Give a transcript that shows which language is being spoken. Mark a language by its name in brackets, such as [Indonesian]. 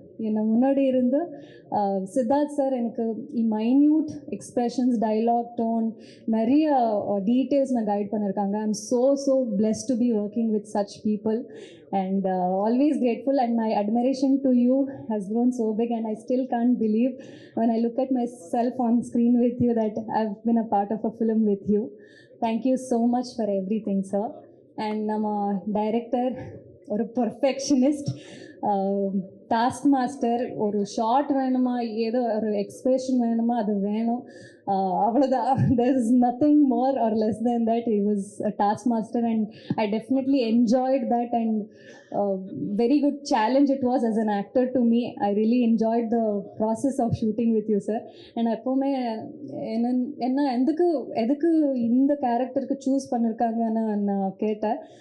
[Tamil] என்னை முன்னாடி இருந்து சித்தார்த் சார் எனக்கு மைன்யூட் எக்ஸ்ப்ரெஷன்ஸ், டைலாக், டோன், நிறைய டீட்டெயில்ஸ் நான் கைட் பண்ணியிருக்காங்க. [English] I am so blessed to be working with such people, and always grateful, and my admiration to you has grown so big, and I still can't believe when I look at myself on screen with you that I've been a part of a film with you. Thank you so much for everything, sir. [Tamil] And நம்ம director ஒரு perfectionist, task master. ஒரு short வேணுமா, ஏதோ ஒரு expression வேணுமா, அது வேணும், அவ்வளோதான். [English] there is nothing more or less than that. He was a task master, and I definitely enjoyed that, and very good challenge it was as an actor to me. I really enjoyed the process of shooting with you, sir. [Tamil] and எப்போவுமே என்ன எதுக்கு இந்த கேரக்டருக்கு choose பண்ணியிருக்காங்கன்னு நான் கேட்டேன்.